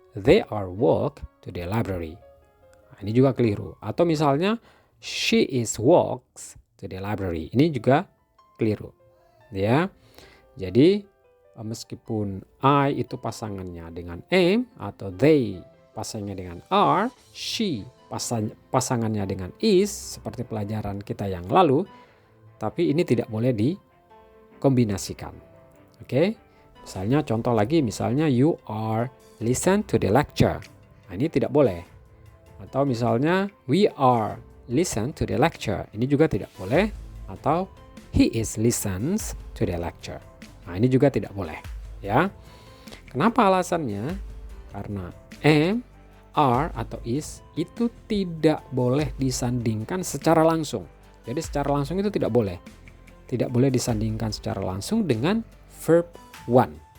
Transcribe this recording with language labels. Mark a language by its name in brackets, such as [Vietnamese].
[English] They are walk to the library. [Indonesian] Nah, ini juga keliru. Atau misalnya [English] she is walks to the library. [Indonesian] Ini juga keliru. Ya. Jadi meskipun I itu pasangannya dengan am atau they pasangannya dengan are, she pasangannya dengan is seperti pelajaran kita yang lalu, tapi ini tidak boleh dikombinasikan. Oke. Misalnya contoh lagi, misalnya [English] you are listen to the lecture. [Indonesian] Nah, ini tidak boleh. Atau misalnya [English] we are listen to the lecture. [Indonesian] Ini juga tidak boleh. Atau [English] he is listens to the lecture. [Indonesian] Nah, ini juga tidak boleh, ya. Kenapa alasannya? Karena am, are, atau is itu tidak boleh disandingkan secara langsung. Jadi secara langsung itu tidak boleh. Tidak boleh disandingkan secara langsung dengan verb one.